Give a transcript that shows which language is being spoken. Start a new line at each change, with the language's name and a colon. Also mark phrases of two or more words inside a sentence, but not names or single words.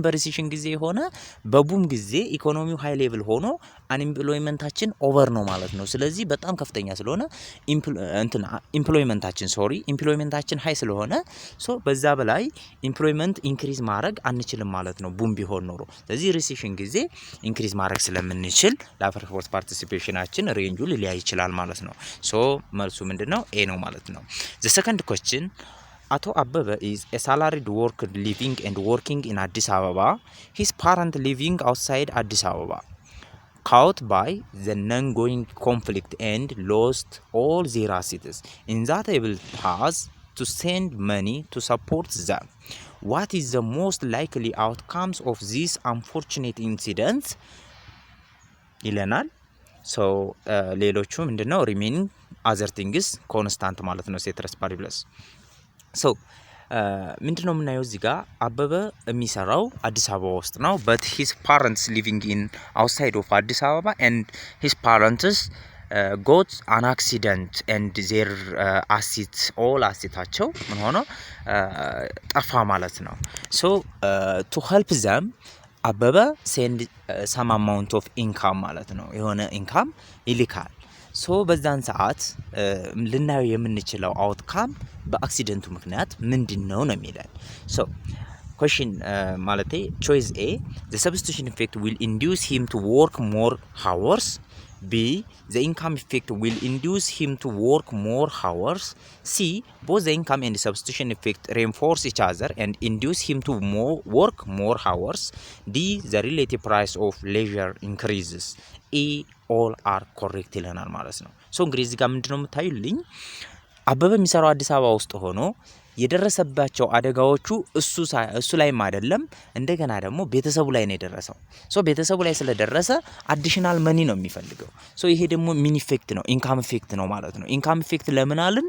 Amharic: በሪሲሽን ጊዜ የሆነ በቡም ጊዜ ኢኮኖሚው
English: high level
Amharic: ሆኖ አንኤምፕሎይመንታችን ኦቨር ነው ማለት ነው። ስለዚህ በጣም ከፍተኛ ስለሆነ ኢምፕሎይመንታችን ሃይ ስለሆነ በዛ በላይ ኢምፕሎይመንት ኢንክሪዝ ማድረግ አንችልም ማለት ነው ቡም ቢሆን ኖሮ። ስለዚህ ሪሲሽን ጊዜ ኢንክሪዝ ማድረግ ስለምንችል
English: labor force
Amharic: ፓርቲሲፔሽናችን ሬንጁ ሊለያይ ይችላል ማለት ነው። መልሱ ምንድነው? ኤ ነው ማለት ነው።
English: the second question አቶ አበበ is a salaried worker living and working in Addis Ababa. His parent living outside Addis Ababa. Caught by the ongoing conflict and lost all their assets. In that able has to send money to support them. What is the most likely outcomes of these unfortunate incidents?
Amharic: ይለናል። ሌሎቹ ምንድነው?
English: remaining other things constant
Amharic: ማለት ነው።
Latin: ceteris paribus
Amharic: ምንድነው የምናየው እዚህ ጋር? አበበ የሚሰራው አዲስ አበባ ውስጥ ነው።
English: but his parents living in outside of አዲስ አበባ and his parents got an accident and their assets all
Amharic: assetaቸው ምን ሆነ? ጠፋ ማለት ነው።
English: to help them
Amharic: አበበ
English: send some amount of income
Amharic: ማለት ነው። የሆነ ኢንካም ይልካል። ሶ በዛን ሰዓት ልናየው የምንችለው አውትካም በአክሲደንቱ ምክንያት ምንድነው ነው የሚለን። ሶ question ማለቴ
English: choice A the substitution effect will induce him to work more hours. B the income effect will induce him to work more hours. C both the income and the substitution effect reinforce each other and induce him to work more hours. D the relative price of leisure increases. E all are correct
Amharic: ይለናል ማለት ነው። ሶ እንግዲህ እዚህ ጋር ምንድነው የምታዩልኝ አበበ የሚሰራው አዲስ አበባ ውስጥ ሆኖ የደረሰባቸው አደጋዎቹ እሱ ላይም አይደለም እንደገና ደግሞ ቤተሰቡ ላይ ነው የደረሰው። ሶ ቤተሰቡ ላይ ስለደረሰ
English: additional money
Amharic: ነው የሚፈልገው። ሶ ይሄ ደግሞ ሚን ኢፌክት ነው
English: income effect
Amharic: ነው ማለት ነው።
English: income effect
Amharic: ለምን አልን?